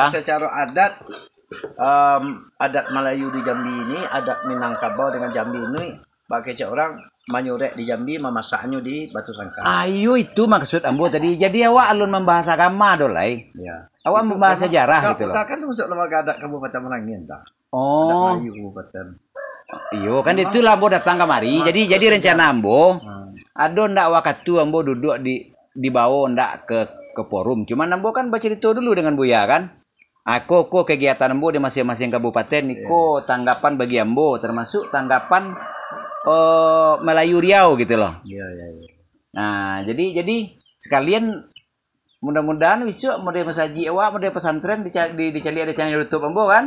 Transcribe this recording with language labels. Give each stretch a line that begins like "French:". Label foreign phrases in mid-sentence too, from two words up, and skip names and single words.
Indonesian: Secara adat adat Melayu di Jambi ini, adat Minangkabau dengan Jambi ini pakai orang manyurek di Jambi, memasaknya di Batu Sangkar.
Minangkabau: Ayo itu maksud Ambo tadi. Jadi awak alun membahas agama dolai.
Indonesian: Iya. Awak membahas sejarah gitu loh. Kan masuk lembaga adat Kabupaten Merangin dah. Oh. Adat Melayu Kabupaten.
Minangkabau: Iyo kan itulah Ambo datang kemari. Jadi rencana Ambo ada ndak waktu Ambo duduk di bawah ndak ke forum. Cuman Ambo kan bercerita dulu dengan Buya kan. Kok kegiatan Ambo di masing-masing kabupaten niko tanggapan bagi Ambo termasuk tanggapan Melayu Riau gitu loh.
Indonesian: Iya. Nah, jadi sekalian mudah-mudahan besok model masaji awak model pesantren dicari ada channel YouTube Ambo kan.